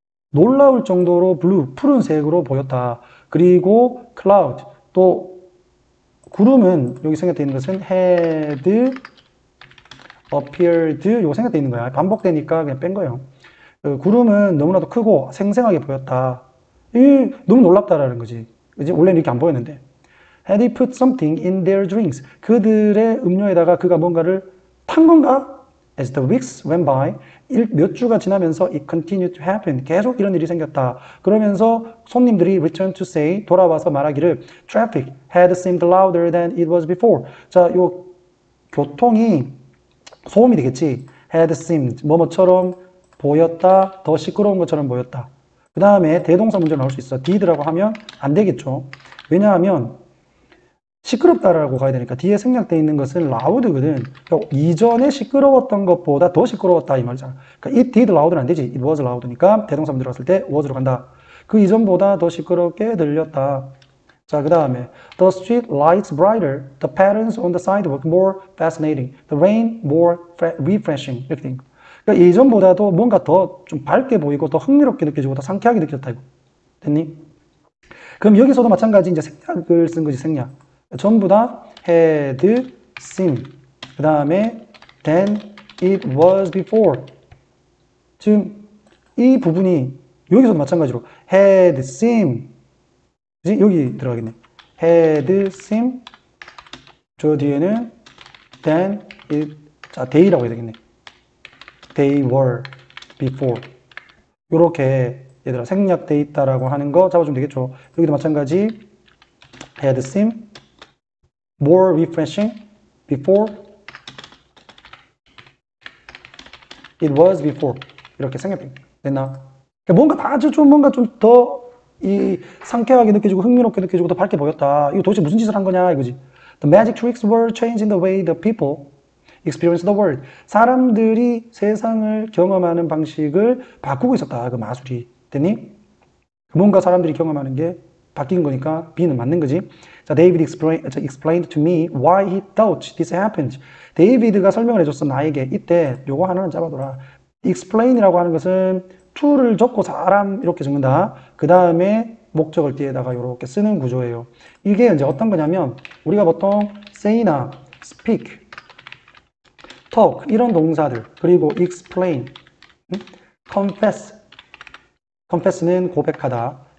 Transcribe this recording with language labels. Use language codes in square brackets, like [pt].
[ko] 놀라울 정도로 blue, 푸른색으로 보였다. 그리고 cloud, 또 구름은 여기 생략되어 있는 것은 [en] had appeared [ko] 요거 생략되어 있는 거야. 반복되니까 그냥 뺀 거예요. 구름은 너무나도 크고 생생하게 보였다. 너무 놀랍다라는 거지. 그지? 원래는 이렇게 안 보였는데. [en] Had he put something in their drinks? [ko] 그들의 음료에다가 그가 뭔가를 탄 건가? [en] As the weeks went by, [ko] 몇 주가 지나면서 [en] it continued to happen. [ko] 계속 이런 일이 생겼다. 그러면서 손님들이 [en] returned to say, [ko] 돌아와서 말하기를 [en] traffic had seemed louder than it was before. [ko] 자, 요 교통이 소음이 되겠지. had seemed, 뭐뭐처럼 보였다, 더 시끄러운 것처럼 보였다. 그 다음에 대동사 문제가 나올 수 있어. did라고 하면 안 되겠죠. 왜냐하면 시끄럽다라고 가야 되니까 뒤에 생략되어 있는 것은 loud거든. 그러니까 이전에 시끄러웠던 것보다 더 시끄러웠다 이 말이잖아. 그러니까 [en] it did loud [ko] 는 안 되지. [en] it was loud [ko] 니까 대동사 문제 들어갔을 때 was로 간다. 그 이전보다 더 시끄럽게 들렸다. 자, 그 다음에 [en] the street lights brighter, the patterns on the sidewalk more fascinating, the rain more refreshing. [ko] 이렇게 된 거. 그러니까 이전보다도 뭔가 더 좀 밝게 보이고 더 흥미롭게 느껴지고 더 상쾌하게 느껴졌다 이거. 됐니? 그럼 여기서도 마찬가지 이제 생략을 쓴 거지. 생략. 전부 다 had seemed. 그 다음에 than it was before. 지금 이 부분이 여기서도 마찬가지로 had seemed. 그치? 여기 들어가겠네. had seemed. 저 뒤에는 than it. 자, they라고 해야 되겠네. [en] They were before. [ko] 요렇게 얘들아 생략돼 있다라고 하는 거 잡아주면 되겠죠. 여기도 마찬가지 [en] had seemed more refreshing before it was before. [ko] 이렇게 생략됐나? 그러니까 뭔가 아주 좀 뭔가 좀 더 이 상쾌하게 느껴지고 흥미롭게 느껴지고 더 밝게 보였다. 이거 도대체 무슨 짓을 한 거냐 이거지. [en] The magic tricks were changing the way the people experience the world. [ko] 사람들이 세상을 경험하는 방식을 바꾸고 있었다. 그 마술이. 됐니? 뭔가 사람들이 경험하는 게 바뀐 거니까 B는 맞는 거지. [en] 자, David explained to me why he thought this happened. [ko] 데이비드가 설명을 해줬어. 나에게 이때 요거 하나는 잡아둬라. explain이라고 하는 것은 to를 적고 사람 이렇게 적는다. 그 다음에 목적을 뒤에다가 이렇게 쓰는 구조예요. 이게 이제 어떤 거냐면 우리가 보통 say나 speak, talk 이런 동사들 그리고 explain, confess, confess는 고백하다.